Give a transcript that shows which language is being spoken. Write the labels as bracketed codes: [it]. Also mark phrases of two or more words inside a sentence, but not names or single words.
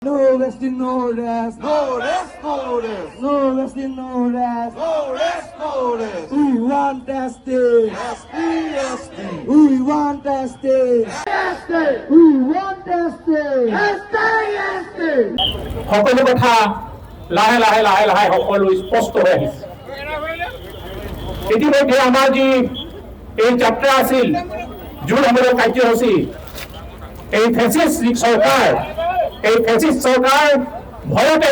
[en] No resting, no rest. No rest, no rest. No resting, no rest. No rest, no rest. We want justice. SPST. We want justice. SPST. We want justice. SPST. [as] সকলো কথা লাহে লাহে লাহে লাহে সকলো স্পষ্ট হৈ আহিছে ইতিমধ্যে আমাৰ যি এই যাত্ৰা আছিল জোৰ আমাদের কাৰ্যসূচী এই ফেসিস্ট সরকার এই ফেসিস্ট সরকার ভয়তে